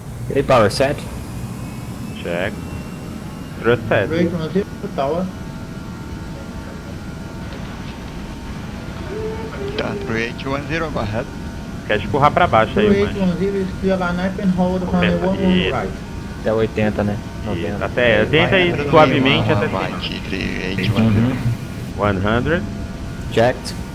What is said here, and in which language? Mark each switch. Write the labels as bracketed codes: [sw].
[pt] E aí, [en] power set? Check. Thrust set. 3810, tower. Tá, 3810, go ahead. [pt] Quer empurrar pra baixo aí, mano. [en] 3810 is clear, line up and hold runway 11 right. [pt] Até 80, né? 90. Até, tenta ir suavemente até 100. [en] Right, 381. 100. Checked.